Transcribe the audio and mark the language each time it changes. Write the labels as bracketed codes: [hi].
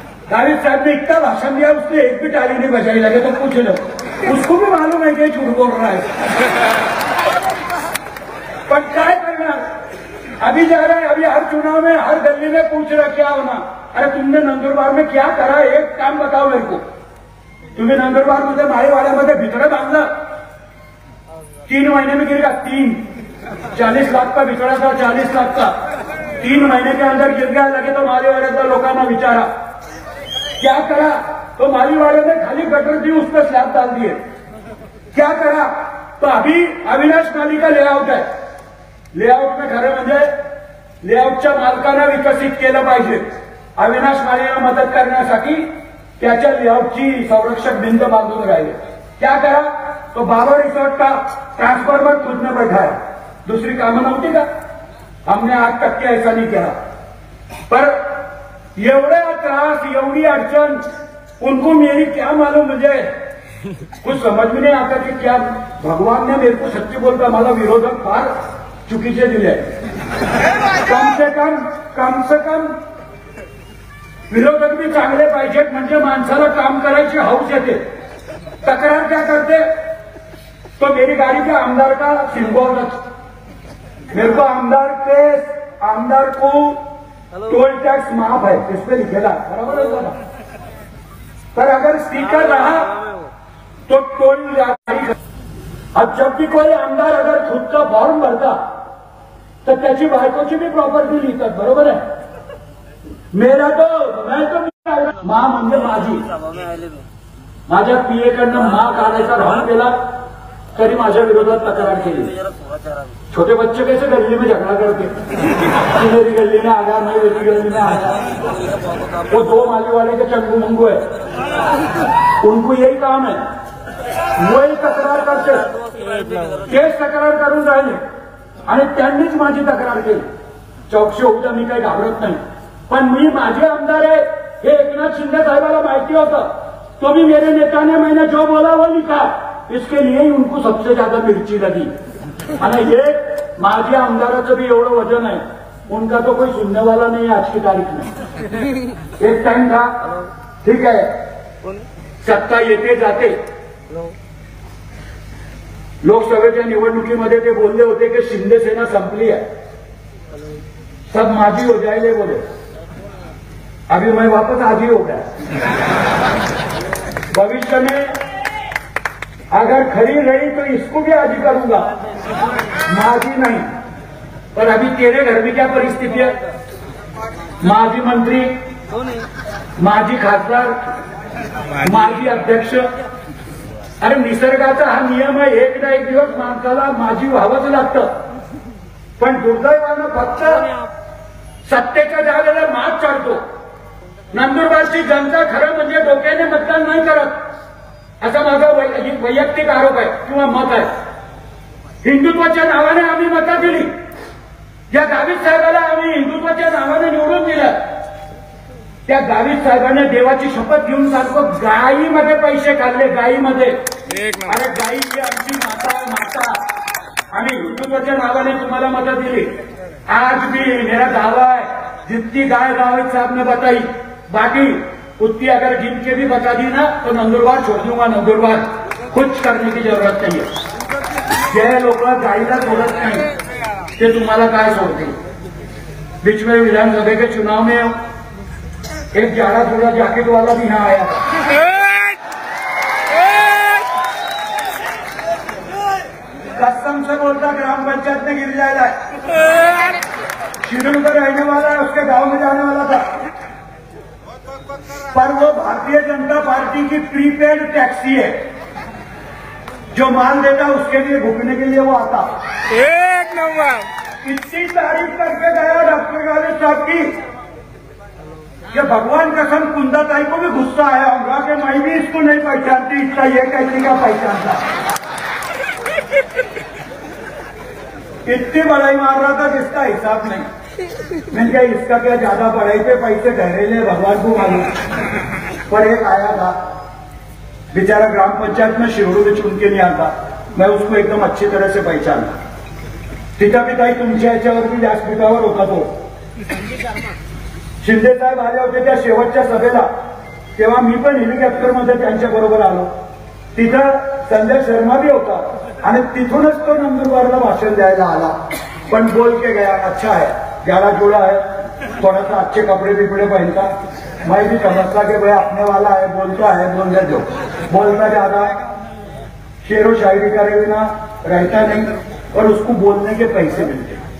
[hi] गावित साहब ने इतना भाषण दिया उसने एक भी ताली नहीं बजाई. लगे तो पूछ लो उसको भी मालूम है कि झूठ बोल रहा है. पर क्या करना अभी जा रहा है. अभी हर चुनाव में हर गली में पूछ रहा क्या होना. अरे तुमने नंदुरबार में क्या करा एक काम बताओ मेरे को. [mr] तुम्ही नंदुरबार मध्ये माळीवाड्यामध्ये भितडं बांधलं [hi] 3 महीने में गिर गया. 40 लाख का भितडा था 40 लाख का 3 महीने के अंदर गिर गया. [mr] लगे तो माळीवाड्यातल्या लोकांना विचारा [hi] क्या करा. तो माळीवाड़े ने खाली गटर दी उस पर स्लैब डाल दिए. क्या करा तो अभी अविनाश माली का लेआउट है. [mr] लेआउट में खरं म्हणजे लेआउटच्या मालकांना विकसित केलं पाहिजे. अविनाश मालीला मदत करण्यासाठी त्याच्या लेआउटची संरक्षक भिंत बांधून राहिले. [hi] क्या करा तो बाबा रिसोर्ट का ट्रांसफॉर्मर खुद ने बैठाया. [mr] दूसरी कामं नव्हती का. [hi] हमने आज तक ऐसा नहीं किया. [mr] पर एवढा त्रास एवढी अडचण [hi] उनको मेरी क्या मालूम. मुझे कुछ समझ में नहीं आता कि क्या भगवान ने मेरे को सच्ची बोलता [mr] मला विरोधक फार चुकीचे दिले. कम से कम विरोधक भी चांगले पाहिजेत म्हणजे माणसाला काम करायची हौस येते. [hi] तक्रार क्या करते तो मेरी गाड़ी के आमदार का सिंबल मेरे को आमदार को टोल टैक्स माफ है इस पे लिखेगा बराबर है. पर अगर स्पीकर रहा तो टोल जारी. अब जब भी कोई आमदार अगर खुद का फॉर्म भरता [mr] तर त्याची बायकोची भी प्रॉपर्टी लिहितात बरोबर आहे. [hi] मेरा तो मैं तो [mr] माँ म्हणजे माझी माझ्या पीए कडनं माँ काढायचा राहून केला तरी माझ्या विरोधात तक्रार केली. [hi] छोटे बच्चे कैसे गली में झगड़ा करते मेरी गली में आ गया मैं मेरी गली में आ गया. वो 2 माली वाले के चंगू मंगू है उनको यही काम है. वही तक्रार करते [mr] तेच तक्रार करून राहिले आणि त्यांनीच माझी तक्रार केली. चौकशी होऊ द्या मी काही घाबरत नाही. पण मी माझे आमदार आहे हे एकनाथ शिंदे साहेबाला माहिती होतं. [hi] तो भी मेरे नेता ने मैंने जो बोला वो लिखा. इसके लिए ही उनको सबसे ज्यादा मिर्ची लगी. [mr] आणि हे माझे आमदाराचं भी एवढं वजन आहे. [hi] उनका तो कोई सुनने वाला नहीं है आज की तारीख में. एक टाइम था ठीक है [mr] सत्ता येते जाते. लोकसभेच्या निवडणुकीमध्ये ते बोलले होते की शिंदे सेना संपली है [hi] सब माझी हो जाएंगे बोले. अभी मैं वापस आजी हो गया. भविष्य में अगर खड़ी रही तो इसको भी आजी करूंगा माझी नहीं. पर अभी तेरे घर में क्या परिस्थिति है. [mr] माजी मंत्री माजी खासदार माजी अध्यक्ष. अरे निसर्गाचा हा नियम आहे. एकदा एक दिवस माणसाला माजी व्हावंच लागतं. पण दुर्दैवानं फक्त सत्तेच्या ज्यावेळेला मात चालतो, नंदुरबारची जनता खरं म्हणजे डोक्याने मतदान नाही करत, असा माझा वैयक्तिक आरोप आहे किंवा मत आहे. हिंदुत्वाच्या नावाने आम्ही मतं दिली, या गावित साहेबाला आम्ही हिंदुत्वाच्या नावाने निवडून दिलं. त्या गावित साहेबांनी देवाची शपथ घेऊन सांगतो, गायीमध्ये पैसे खाल्ले, गायीमध्ये. अरे गायी ही आमची माता, आम्ही हिंदुत्वाच्या नावाने तुम्हाला मतं दिली. [hi] आज भी मेरा दावा है, जितनी गाय गावित साहब ने बताई, बाकी उतनी अगर गिन के भी बता दी ना तो नंदुरबार छोड़ दूंगा. नंदुरबार कुछ करने की जरूरत नहीं है. [mr] जे लोक गायीला सोडत नाही ते तुम्हाला काय सोडतील. [hi] बीच में विधानसभा के चुनाव में एक जाड़ा थोड़ा जैकेट वाला भी यहाँ आया था. कसम से बोलता ग्राम पंचायत में गिर जाएगा. शिरूर में रहने वाला है, उसके गांव में जाने वाला था, पर वो भारतीय जनता पार्टी की प्रीपेड टैक्सी है. जो माल देता उसके लिए भुगतने के लिए वो आता. एक नंबर. इतनी तारीफ करके गया डॉक्टर गावित साहब की कि भगवान कसम कुंदाताई को भी गुस्सा आया होगा कि मैं भी इसको नहीं पहचानती, इसका ये कैसी का पहचानता. इतनी बड़ाई मार रहा था जिसका हिसाब नहीं. मैंने कहा इसका क्या ज्यादा पढ़ाई पे पैसे ठहरेले भगवान को मालूम. पर एक आया था बेचारा ग्राम पंचायत में शिरोडू में चुन के नहीं आता. मैं उसको एकदम अच्छी तरह से पहचानता. [mr] पिता पिताई तुमच्या याच्यावर बी व्यासपीठावर होता तो. शिंदे साहेब आले होते त्या शेवटच्या सभेला, तेव्हा मी पण हेलिकॉप्टरमध्ये त्यांच्या बरोबर आलो. तिथं संजय शर्मा भी होता आणि तिथूनच तो नंदुरबारला भाषण द्यायला आला. [hi] पण बोल के गया, अच्छा है, ग्यारह जोड़ा है, थोड़ा सा अच्छे कपड़े बिपड़े पहनता. मैं भी समझता कि भाई अपने वाला है, बोलता है, बोलने दो. बोलता ज्यादा है, शेरो शायरी करे बिना रहता नहीं, और उसको बोलने के पैसे मिलते.